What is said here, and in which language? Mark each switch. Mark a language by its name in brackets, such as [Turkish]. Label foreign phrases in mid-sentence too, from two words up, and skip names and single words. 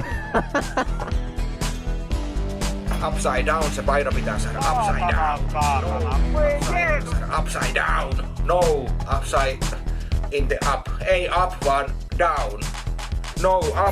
[English] Upside down, [Finnish] se paino pitää saada [English] upside down. Upside down. No, upside in the up. [Finnish] Ei up, vaan down. No, up.